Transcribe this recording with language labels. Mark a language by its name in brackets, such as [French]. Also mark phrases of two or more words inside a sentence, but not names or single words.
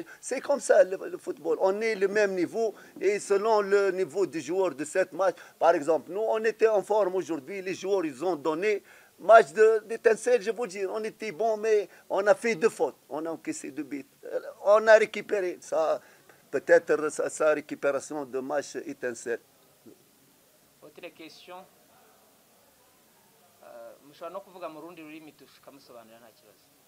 [French] C'est comme ça le football. On est le même niveau et selon le niveau des joueurs de cette match, par exemple, nous, on était en forme aujourd'hui. Les joueurs, ils ont donné. Match d'Étincelle, je vous dis, on était bon, mais on a fait deux fautes. On a encaissé deux buts. On a récupéré. Ça, peut-être sa récupération de match Étincelle. Autre question. [Kinyarwanda] Mushobora no kuvuga mu rundi rurimi tukamusobanurira nta kibazo.